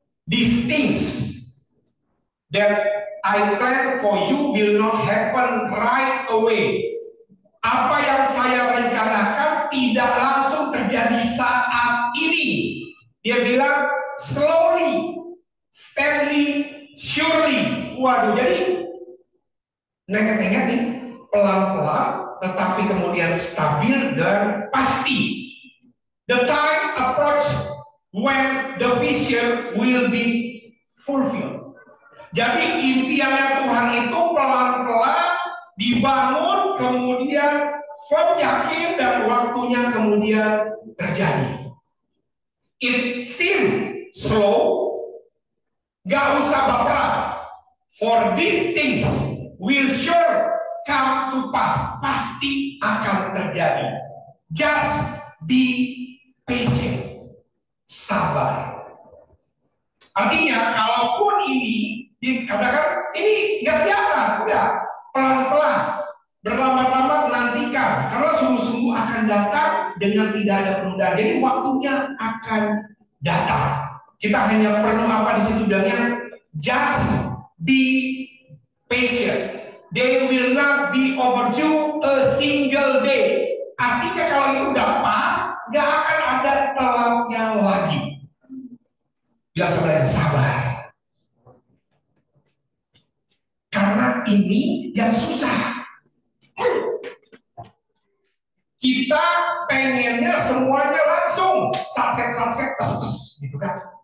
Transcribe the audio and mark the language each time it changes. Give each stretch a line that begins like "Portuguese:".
English: These things that I plan for you will not happen right away.
Indonesian: Apa yang saya rencanakan tidak langsung terjadi saat ini. Dia bilang
English: slowly, steadily, surely.
Indonesian: Waduh, jadi nengah-nengah nih, pelan-pelan, tetapi kemudian stabil dan pasti.
English: The time approach when the vision will be fulfilled.
Indonesian: Jadi impiannya Tuhan itu pelan-pelan dibangun, kemudian firm, yakin, dan waktunya kemudian terjadi.
English: It seems slow,
Indonesian: gak usah baperan.
English: For these things will sure come to pass.
Indonesian: Pasti akan terjadi.
English: Just be patient.
Indonesian: Sabar. Artinya, kalaupun ini dikatakan ini nggak kelihatan, udah pelan-pelan, berlama-lama menantikan, karena sungguh-sungguh akan datang dengan tidak ada penundaan. Jadi waktunya akan datang. Kita hanya perlu apa di situ bilangnya,
English: just be patient. They will not be overdue a single day.
Indonesian: Artinya kalau itu udah pas, nggak akan ada telatnya lagi. Bilang sebenarnya sabar. Karena ini yang susah. Kita pengennya semuanya langsung satset gitu kan.